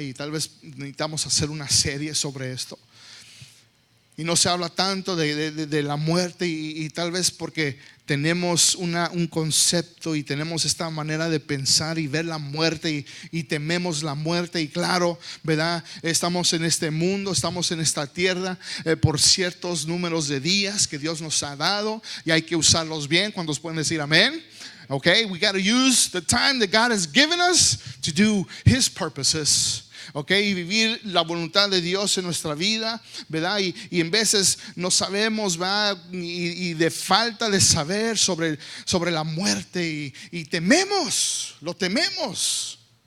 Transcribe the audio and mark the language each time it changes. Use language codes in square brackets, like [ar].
[es] Y tal vez necesitamos hacer una serie sobre esto. Y no se habla tanto de la muerte, y tal vez porque tenemos un concepto y tenemos esta manera de pensar y ver la muerte, y tememos la muerte. Y claro, ¿verdad? Estamos en este mundo, estamos en esta tierra por ciertos números de días que Dios nos ha dado, y hay que usarlos bien. ¿Cuántos pueden decir amén? [en] Okay, we got to use the time that God has given us to do His purposes. [es] Okay, y vivir la voluntad de Dios en nuestra vida, ¿verdad? Y en veces no sabemos, ¿verdad? Y de falta de saber sobre la muerte, y lo tememos.